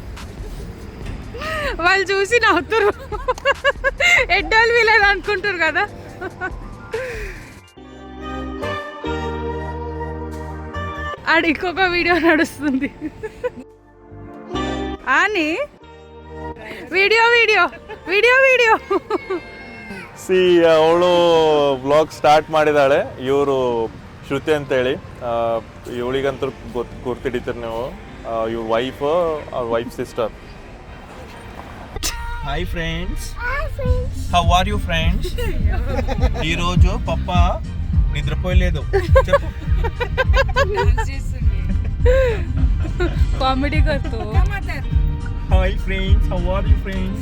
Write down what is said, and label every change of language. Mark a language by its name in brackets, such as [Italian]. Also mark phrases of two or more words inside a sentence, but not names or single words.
[Telugu] వాళ్ళు చూసి నవ్వుతారు, ఎడ్డాలు వీళ్ళని అనుకుంటారు కదా. ఆడ ఇంకొక వీడియో నడుస్తుంది అని. వీడియೋ [Kannada] ಅವಳು [English] vlog start [Kannada] ಮಾಡಿದಾಳೆ. ಇವರು ಶ್ರುತಿ ಅಂತೇಳಿ, ಇವಳಿಗಂತೂ ಗುರ್ತಿಡಿತೀರಿ ನೀವು. ಇವ್ರ [English] wife sister. Hi friends, how are you friends? [Telugu] ఈరోజు పప్ప నిద్రపోయలేదు. కామెడీ करतो. [English] Hi friends, how are you friends?